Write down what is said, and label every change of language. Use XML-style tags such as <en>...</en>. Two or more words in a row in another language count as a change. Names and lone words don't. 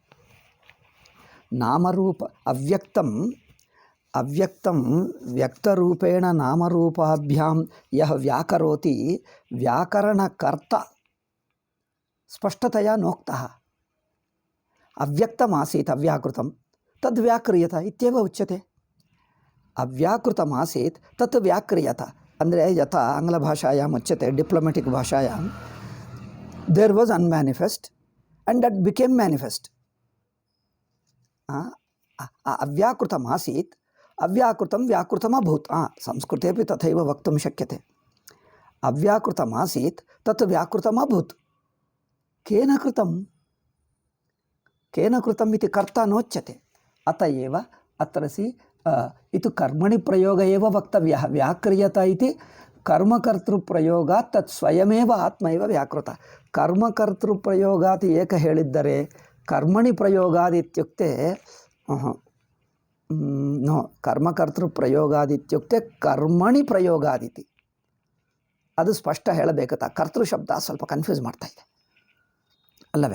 <sa>ನಾಮರೂಪ ಅವ್ಯಕ್ತಂ ವ್ಯಕ್ತರೂಪೇಣ ನಾಮರೂಪಾಭ್ಯಾಂ ಯಃ ವ್ಯಾಕರೋತಿ ವ್ಯಾಕರಣಕರ್ತ ಸ್ಪಷ್ಟತಯಾ ನೋಕ್ತಃ. ಅವ್ಯಕ್ತಮಾಸೀತ್ ಅವ್ಯಾಕೃತಂ ತದ್ ವ್ಯಾಕ್ರಿಯತ ಇತ್ಯೇವ ಉಚ್ಯತೆ. ಅವ್ಯಾಕೃತಮಾಸೀತ್ ತತ್ ವ್ಯಾಕ್ರಿಯತ ಅಂದರೆ ಯಥಾ ಆಂಗ್ಲಭಾಷಾಯಾಮ್ ಉಚ್ಯತೆ, ಡಿಪ್ಲೊಮೆಟಿಕ್ ಭಾಷಾಯಾಮ್,</sa> <en>There was unmanifest and that became manifest.</en> <sa>ಅವ್ಯಾಕೃತಮಾಸೀತ್ ಅವ್ಯಾಕೃತಂ ವ್ಯಾಕೃತಮಭೂತ್. ಸಂಸ್ಕೃತೆ ಅಪಿ ತಥೈವ ವಕ್ತುಂ ಶಕ್ಯತೆ. ಅವ್ಯಾಕೃತಮಾಸೀತ್ ತತ್ ವ್ಯಾಕೃತಮಭೂತ್. ಕೇನ ಕೃತಂ ಇತಿ ಕರ್ತ ನೋಚ್ಯತೆ. ಅತ ಏವ ಅತ್ರ ಇದು ಕರ್ಮಣಿ ಪ್ರಯೋಗ ಏವ ವಕ್ತವ್ಯ. ವ್ಯಾಕ್ರಿಯತ ಇತಿ ಕರ್ಮಕರ್ತೃಪ್ರಯೋಗಾತ್ ತತ್ ಸ್ವಯಮೇವ ಆತ್ಮೈವ ವ್ಯಾಕೃತ. ಕರ್ಮಕರ್ತೃಪ್ರಯೋಗಾತ್</sa> <kn>ಏಕ ಹೇಳಿದ್ದರೆ</kn> <sa>ಕರ್ಮಣಿ ಪ್ರಯೋಗಾದಿತ್ಯುಕ್ತೆ ನೋ, ಕರ್ಮಕರ್ತೃಪ್ರಯೋಗಾದಿತ್ಯುಕ್ತೆ ಕರ್ಮಣಿ ಪ್ರಯೋಗಾದಿತಿ.</sa> <kn>ಅದು ಸ್ಪಷ್ಟ ಹೇಳಬೇಕತ್ತ. ಕರ್ತೃ ಶಬ್ದ ಸ್ವಲ್ಪ ಕನ್ಫ್ಯೂಸ್ ಮಾಡ್ತಾ ಇದೆ ಅಲ್ಲವೇ?</kn>